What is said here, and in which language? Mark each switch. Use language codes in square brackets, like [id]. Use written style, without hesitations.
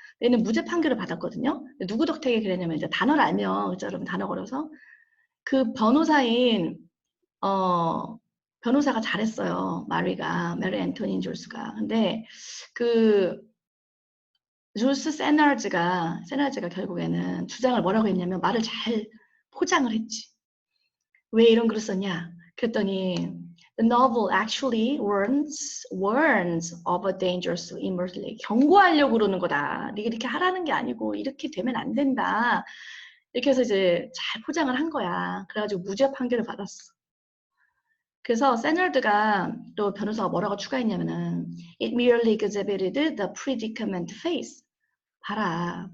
[ko] 얘는 무죄 판결을 받았거든요. 누구 덕택에 그랬냐면 이제 단어를 알면 그죠 여러분 단어 걸어서 그 변호사인 변호사가 잘했어요. 마리 앤토닌 졸스가. 근데 그 졸스 세나즈가 결국에는 주장을 뭐라고 했냐면 말을 잘 포장을 했지. 왜 이런 글을 썼냐? 그랬더니 [en] The novel actually warns of a dangerous immortality. [ko] 경고하려고 그러는 거다. 네가 이렇게 하라는 게 아니고 이렇게 되면 안 된다. 이렇게 해서 이제 잘 포장을 한 거야. 그래가지고 무죄 판결을 받았어. 그래서 세널드가 또 변호사가 뭐라고 추가했냐면은 [en] It merely exhibited the predicament face. [ko] 봐라.